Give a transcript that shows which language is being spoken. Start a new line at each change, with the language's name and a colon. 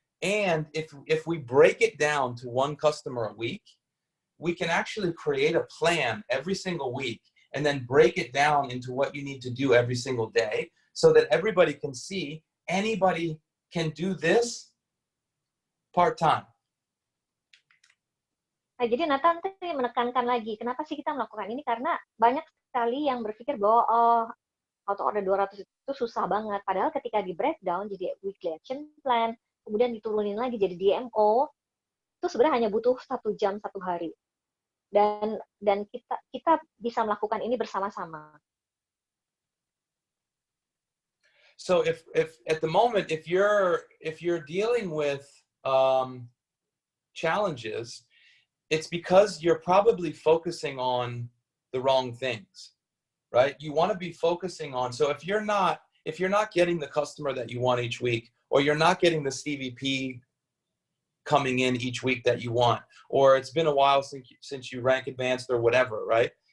English: And if we break it down to one customer a week, we can actually create a plan every single week and then break it down into what you need to do every single day so that everybody can see anybody can do this part-time.
Indonesian: Nah, jadi Nathan tadi menekankan lagi, kenapa sih kita melakukan ini? Karena banyak sekali yang berpikir bahwa auto order 200 itu susah banget. Padahal ketika di breakdown jadi weekly action plan, kemudian diturunin lagi jadi DMO, itu sebenarnya hanya butuh 1 jam 1 hari. Dan kita bisa melakukan ini bersama-sama.
English: So if at the moment if you're dealing with challenges, it's because you're probably focusing on the wrong things, right? You want to be focusing on, so if you're not getting the customer that you want each week, or you're not getting the CVP coming in each week that you want, or it's been a while since you rank advanced or whatever, right?